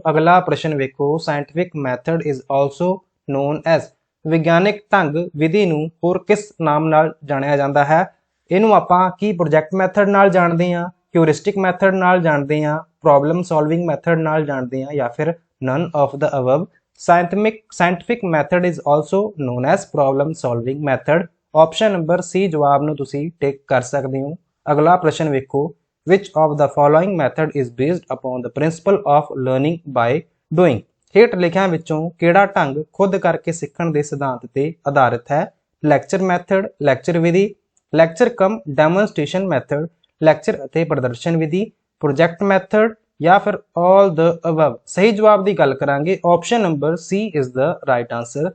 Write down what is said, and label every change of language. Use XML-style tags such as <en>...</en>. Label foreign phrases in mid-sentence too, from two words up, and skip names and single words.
<pa>ਅਗਲਾ ਪ੍ਰਸ਼ਨ ਵੇਖੋ,</pa> <en>scientific method is also known as.</en> <pa>ਵਿਗਿਆਨਿਕ ਢੰਗ ਵਿਧੀ ਨੂੰ ਹੋਰ ਕਿਸ ਨਾਮ ਨਾਲ ਜਾਣਿਆ ਜਾਂਦਾ ਹੈ। ਇਹਨੂੰ ਆਪਾਂ ਕੀ</pa> <en>project method</en> <pa>ਨਾਲ ਜਾਣਦੇ ਹਾਂ,</pa> <en>heuristic method</en> <pa>ਨਾਲ ਜਾਣਦੇ ਹਾਂ,</pa> <en>problem solving method</en> <pa>ਨਾਲ ਜਾਣਦੇ ਹਾਂ ਜਾਂ ਫਿਰ</pa> <en>none of the above। scientific method is also known as problem solving method। option number C</en> <pa>ਜਵਾਬ ਨੂੰ ਤੁਸੀਂ ਟਿਕ ਕਰ ਸਕਦੇ ਹੋ। ਅਗਲਾ ਪ੍ਰਸ਼ਨ ਵੇਖੋ,</pa> <en>which of the following method is based upon the principle of learning by doing।</en> <pa>ਹੇਠ ਲਿਖਿਆਂ ਵਿੱਚੋਂ ਕਿਹੜਾ ਢੰਗ ਖੁਦ ਕਰਕੇ ਸਿੱਖਣ ਦੇ ਸਿਧਾਂਤ ਤੇ ਆਧਾਰਿਤ ਹੈ।</pa> <en>lecture method,</en> <pa>ਲੈਕਚਰ ਵਿਧੀ,</pa> <en>lecture cum demonstration method,</en> <pa>ਲੈਕਚਰ ਅਤੇ ਪ੍ਰਦਰਸ਼ਨ ਵਿਧੀ,</pa> <en>project method</en> <pa>ਜਾਂ ਫਿਰ</pa> <en>all the above.</en> <pa>ਸਹੀ ਜਵਾਬ ਦੀ ਗੱਲ ਕਰਾਂਗੇ,</pa> <en>option number C is the right answer.</en>